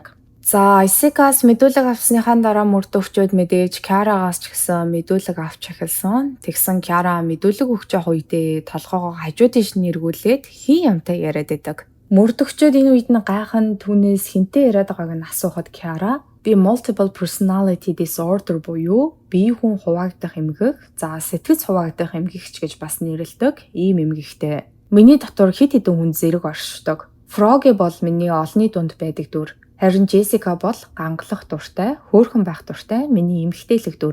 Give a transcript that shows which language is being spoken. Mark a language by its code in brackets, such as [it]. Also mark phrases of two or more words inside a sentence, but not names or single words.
[mn] За Айсикаас мэдүүлэг авсныхаа дараа мөрдөгчд мэдээж Киарагаас ч гэсэн мэдүүлэг авч эхэлсэн. Тэгсэн Киара мэдүүлэг өгч явах үедээ толгоогоо хажуу тийш нь эргүүлээд хин юмтай яриад байдаг. Мөрдөгчд энэ үед нь гайхан түүнээс хинтээ яриад байгааг нь асуухад Киара би [en] multiple personality disorder [mn] буюу бие хүн хуваагдах эмгэх, за сэтгэц хуваагдах эмгэгч гэж бас нэрлэдэг ийм эмгэгтэй. Миний дотор хэд хэдэн хүн зэрэг оршдог. Фроги бол миний олонний дунд байдаг дүр. Харин Джессика бол гангалах дуртай, хөөрхөн байх дуртай миний эмэгтэйлэг дүр.